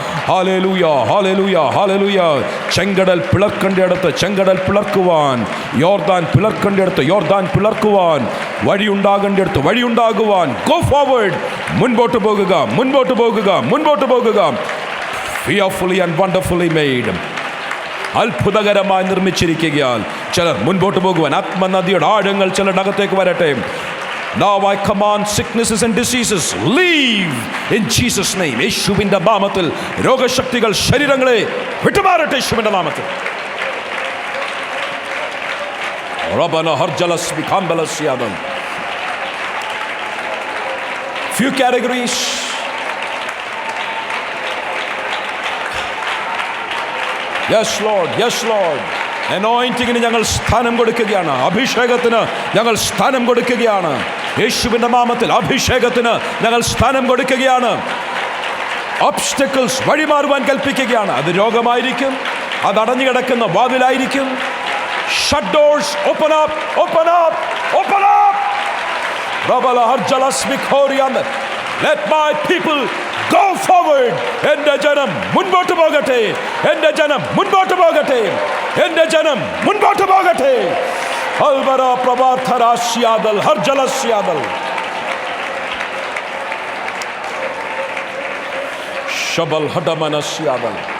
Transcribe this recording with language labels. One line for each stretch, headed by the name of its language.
Malayalam: Hallelujah, hallelujah, hallelujah. ചെങ്കടൽ പിളർക്കേണ്ടിടത്ത് ചെങ്കടൽ പിളർക്കുവാൻ, യോർദാൻ പിളർക്കേണ്ടിടത്ത് യോർദാൻ പിളർക്കുവാൻ, വഴിയുണ്ടാകേണ്ടിടത്ത് വഴിയുണ്ടാകുവാൻ.
English: go forward,
Malayalam: മുൻപോട്ട് പോകുക, മുൻപോട്ട് പോകുക, മുൻപോട്ട് പോകുക.
English: Fearfully and wonderfully made.
Malayalam: അത്ഭുതകരമായി നിർമ്മിച്ചിരിക്കുകയാൽ ചിലർ മുൻപോട്ട് പോകുവാൻ. ആത്മനദിയുടെ ആഴങ്ങൾ ചിലരുടെ അകത്തേക്ക് വരട്ടെ.
English: Now I command sicknesses and diseases, leave in Jesus name.
Malayalam: യേശുവിൻ്റെ നാമത്തിൽ രോഗശക്തികൾ ശരീരങ്ങളെ വിട്ടുമാറട്ടെ യേശുവിൻ്റെ നാമത്തിൽ. റബ്ബന ഹർജലസ് ബിഖംബലസ്യാദം.
English: Few categories. Yes Lord, yes Lord.
Malayalam: anointingന് ഞങ്ങൾ സ്ഥാനം കൊടുക്കുകയാണ്. അഭിഷേകത്തിന് ഞങ്ങൾ സ്ഥാനം കൊടുക്കുകയാണ്. യേശുവിൻ്റെ നാമത്തിൽ അഭിഷേകത്തിന് ഞങ്ങൾ സ്ഥാനം കൊടുക്കുകയാണ്. ഒബ്സ്റ്റക്കിൾസ് വഴിമാറുവാൻ കൽപ്പിക്കുകയാണ്. അത് രോഗമായിരിക്കും, അത് അടഞ്ഞു കിടക്കുന്ന വാതിലായിരിക്കും.
English: Shut doors open up, open up, open up. റബല ഹർജലസ് ബിഖോരിയാൻ. Let my people go forward.
Malayalam: എൻ്റെ ജനം മുൻപോട്ട് പോകട്ടെ, എൻ്റെ ജനം മുൻപോട്ട് പോകട്ടെ, എൻ്റെ ജനം മുൻപോട്ട് പോകട്ടെ. അൽബറ പ്രഭാർത്ഥരാശ്യാദൽ ഹർജലസ്യാദൽ. ശബൽ ഹഡമനസ്യാദൽ.